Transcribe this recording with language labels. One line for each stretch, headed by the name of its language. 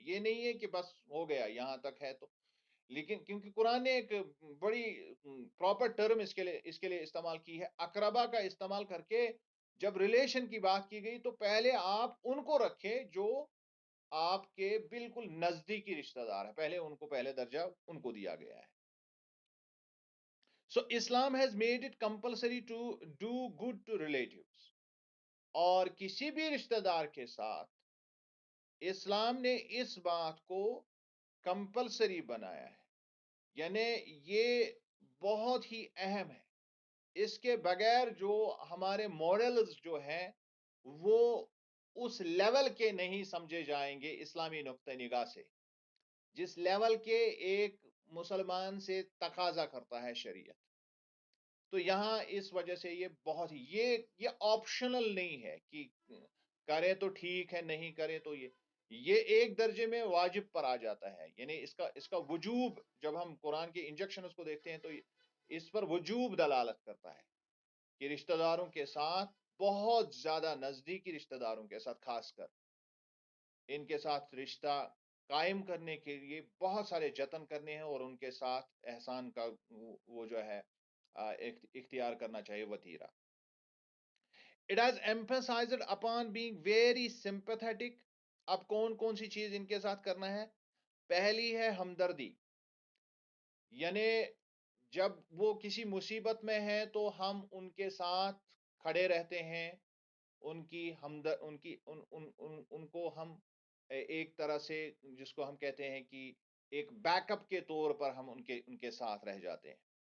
Urdu: یہ نہیں ہے کہ بس ہو گیا یہاں تک ہے تو. لیکن کیونکہ قرآن نے ایک بڑی پراپر ٹرم اس کے لیے استعمال کی ہے، اقربا کا استعمال کر کے. جب ریلیشن کی بات کی گئی تو پہلے آپ ان کو رکھے جو آپ کے بالکل نزدیکی رشتہ دار ہے، پہلے ان کو پہلے درجہ ان کو دیا گیا ہے.
English: So Islam has made it compulsory to do good to relatives.
Urdu: اور کسی بھی رشتہ دار کے ساتھ اسلام نے اس بات کو کمپلسری بنایا ہے. یعنی یہ بہت ہی اہم ہے. اس کے بغیر جو ہمارے ماڈلز جو ہیں وہ اس لیول کے نہیں سمجھے جائیں گے اسلامی نقطہ نگاہ سے جس لیول کے ایک مسلمان سے تقاضا کرتا ہے شریعت. تو یہاں اس وجہ سے یہ بہت ہی یہ آپشنل نہیں ہے کہ کرے تو ٹھیک ہے، نہیں کرے تو یہ یہ ایک درجے میں واجب پر آ جاتا ہے، یعنی اس کا وجوب، جب ہم قرآن کے انجیکشنز کو دیکھتے ہیں تو اس پر وجوب دلالت کرتا ہے کہ رشتہ داروں کے ساتھ، بہت زیادہ نزدیکی رشتہ داروں کے ساتھ خاص کر، ان کے ساتھ رشتہ قائم کرنے کے لیے بہت سارے جتن کرنے ہیں، اور ان کے ساتھ احسان کا وہ جو ہے اختیار کرنا چاہیے وتیرہ.
English: It has emphasized upon being very sympathetic.
Urdu: اب کون کون سی چیز ان کے ساتھ کرنا ہے؟ پہلی ہے ہمدردی، یعنی جب وہ کسی مصیبت میں ہیں تو ہم ان کے ساتھ کھڑے رہتے ہیں، ان کی ان کو ہم ایک طرح سے، جس کو ہم کہتے ہیں کہ ایک بیک اپ کے طور پر ہم ان کے ساتھ رہ جاتے ہیں.